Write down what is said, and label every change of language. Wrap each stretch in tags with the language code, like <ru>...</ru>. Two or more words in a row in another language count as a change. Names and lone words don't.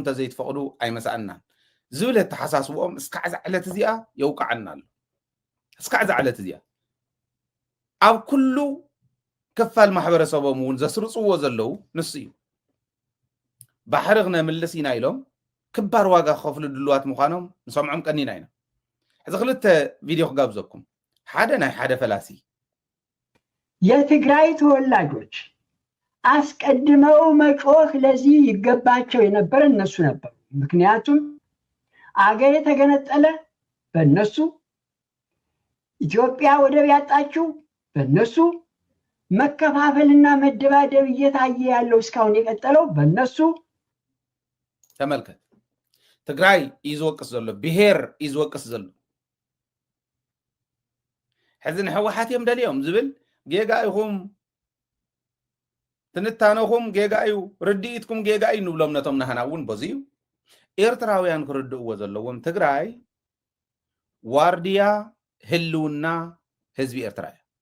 <ti>ተዘይትፈቅዱ ኣይመሰኣናን ዝብል ተሓሳስቦኦም እስካዕ ዝዕለት እዚኣ የውቃዓና ኣሎ እስካዕ ዝዕለት እዚኣ ኣብ ኩሉ ክፋል ማሕበረሰቦም እውን ዘስርፅዎ ዘለው ንሱ እዩ ባሕሪ ክነምልስ ኢና ኢሎም ክባር ዋጋ ከፍሉ ድልዋት ምዃኖም ንሰምዖም ቀኒና ኢና ሕዚ ክልተ ቪድዮ ክጋብዘኩም ሓደ ናይ ሓደ ፈላሲ</ti> <am>የትግራይ ተወላጆች አስቀድመው መጮህ ለዚህ ይገባቸው የነበረ እነሱ ነበሩ ምክንያቱም አገር የተገነጠለ በእነሱ ኢትዮጵያ ወደብ ያጣችው በእነሱ መከፋፈልና መደባደብ እየታየ ያለው እስካሁን የቀጠለው በእነሱ</am> <ti>ተመልከት ትግራይ ይዝወቅስ ዘሎ ብሄር ይዝወቅስ ዘሎ ሕዚ ንሕወሓት እዮም ደልዮም ዝብል ጌጋ ኢኹም ትንታነኹም ጌጋ እዩ ርድኢትኩም ጌጋ እዩ ንብሎም ነቶም ናህና እውን በዚ እዩ ኤርትራውያን ክርድእዎ ዘለዎም ትግራይ ዋርድያ ህልውና ህዝቢ ኤርትራ እያ</ti>